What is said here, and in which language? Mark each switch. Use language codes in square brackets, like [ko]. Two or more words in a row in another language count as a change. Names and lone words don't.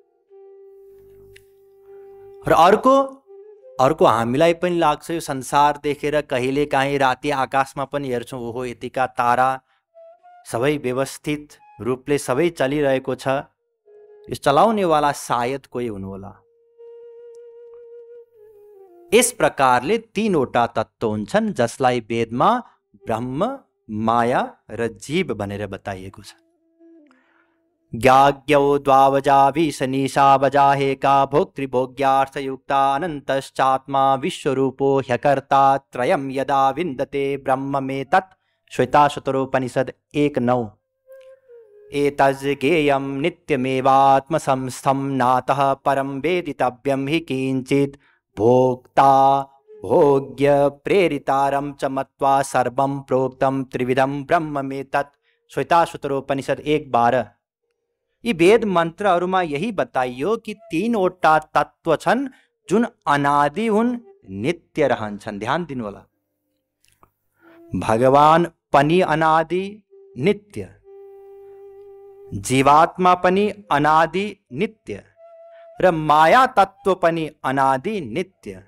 [ne] र अर्को हामीलाई पनि लाग्छ यो संसार देखेर कहिले काहीँ राति आकाशमा पनि हेर्छौँ, ओहो यतिका तारा, सबै व्यवस्थित रूपले सबै चलिरहेको छ, यो चलाउनेवाला सायद कोही हुनुहोला। यस प्रकारले तीनवटा तत्व हुन्छन् जसलाई वेदमा ब्रह्म, माया र जीव भनेर बताइएको छ। [sa] ज्ञाज्ञौ द्वावजा विशनिशा वजाहेका भोक्तृभोग्यार्थयुक्ता अनन्तश्चात्मा विश्वरूपो ह्यकर्ता त्रयं यदा विन्दते ब्रह्ममेतत् श्वेताशतरोपनिषद 1:9। एतज्ज्ञेयं नित्यमेवात्मसंस्थं नातः परं वेदितव्यं हि किञ्चित् भोक्ता भोग्य प्रेरितारं च मत्वा सर्वं प्रोक्तं त्रिविधं ब्रह्ममेतत् श्वेताशतरोपनिषद 1:12। [ne] यी वेद मन्त्रहरूमा यही बताइयो कि तीनवटा तत्व छन् जुन अनादि हुन्, नित्य रहन्छन्। ध्यान दिनु होला, भगवान पनि अनादि नित्य, जीवात्मा पनि अनादि नित्य र माया तत्व पनि अनादि नित्य।